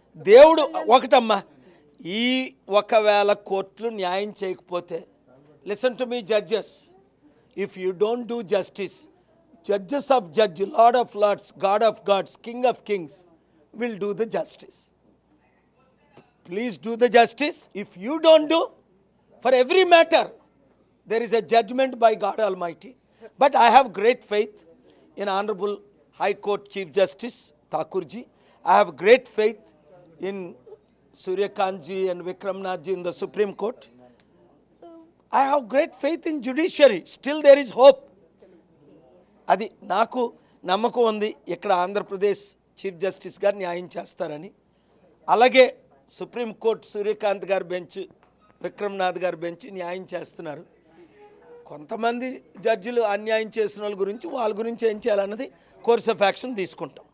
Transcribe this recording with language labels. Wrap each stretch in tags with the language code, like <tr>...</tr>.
<te>దేవుడు ఒకటమ్మా, ఈ ఒకవేళ కోర్టులు న్యాయం చేయకపోతే,</te> <en>Listen to me judges, if you don't do justice, judges of judge, lord of lords, God of gods, king of kings will do the justice. Please do the justice. If you don't do, for every matter, there is a judgment by God Almighty. But I have great faith in Honorable High Court Chief Justice Thakurji. I have great faith in Suryakantji and Vikramnathji in the Supreme Court. I have great faith in judiciary. Still there is hope.</en> <te>అది నాకు నమ్మకం ఉంది, ఇక్కడ Andhra Pradesh chief justice గారు న్యాయం చేస్తారని. అలాగే supreme court Surya Kant గారి బెంచ్, విక్రమ్నాథ్ గారి బెంచ్ న్యాయం చేస్తున్నారు. కొంతమంది జడ్జిలు అన్యాయం చేసిన వాళ్ళ గురించి ఏం చేయాలన్నది కోర్స్ ఆఫ్ యాక్షన్ తీసుకుంటాం.</te>